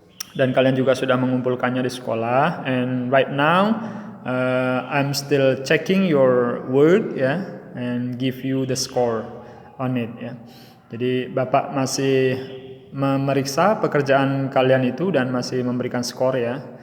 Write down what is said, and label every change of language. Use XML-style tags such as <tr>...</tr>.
<id>Dan kalian juga sudah mengumpulkannya di sekolah.</id> <en>And right now I'm still checking your work ya, and give you the score on it ya.</en> <id>Jadi Bapak masih memeriksa pekerjaan kalian itu dan masih memberikan skor ya.</id>